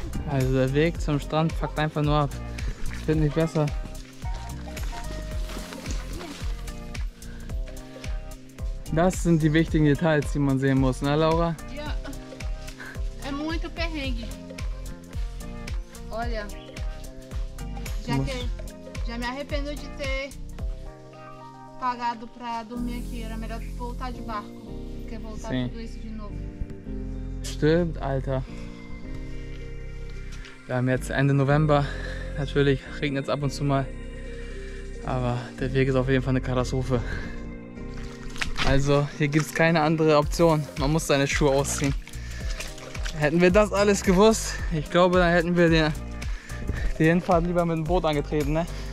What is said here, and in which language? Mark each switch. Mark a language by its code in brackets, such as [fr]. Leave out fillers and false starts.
[de] Also der Weg zum Strand fuckt einfach nur ab. Das wird nicht besser. Das sind die wichtigen Details, die man sehen muss, ne Laura? [pt] Ja, é muito perrengue. Olha, já me arrependo de ter pagado pra dormir aqui. Era melhor voltar de barco do que voltar tudo isso de novo. [de] Stimmt, Alter. Wir haben jetzt Ende November. Natürlich regnet es ab und zu mal. Aber der Weg ist auf jeden Fall eine Katastrophe. Also hier gibt es keine andere Option. Man muss seine Schuhe ausziehen. Hätten wir das alles gewusst, ich glaube, dann hätten wir die Hinfahrt lieber mit dem Boot angetreten, ne?